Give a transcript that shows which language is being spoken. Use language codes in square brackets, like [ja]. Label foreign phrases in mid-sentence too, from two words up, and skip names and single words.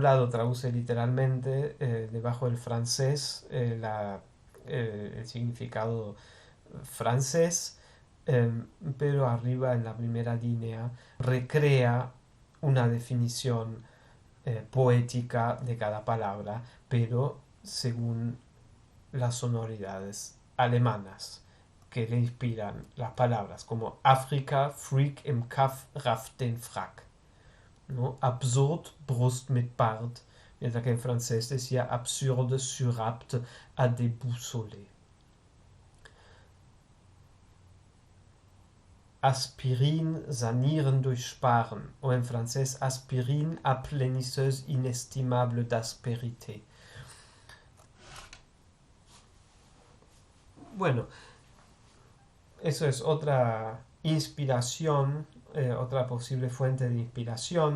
[es] lado traduce literalmente debajo del francés el significado francés, eh, pero arriba en la primera línea recrea una definición poética de cada palabra, pero según las sonoridades alemanas que le inspiran las palabras, como Afrika, [de] Freak im Kaff, rafft den Frack, [es] ¿no? [de] Absurd, Brust mit Bart, [es] mientras que en francés decía [fr] absurde, surapte, à déboussoler. [de] Aspirin, sanieren durch Sparen, [es] o en francés aspirin, [fr] aplénisseuse inestimable d'aspérité. [es] Bueno, eso es otra inspiración, otra posible fuente de inspiración.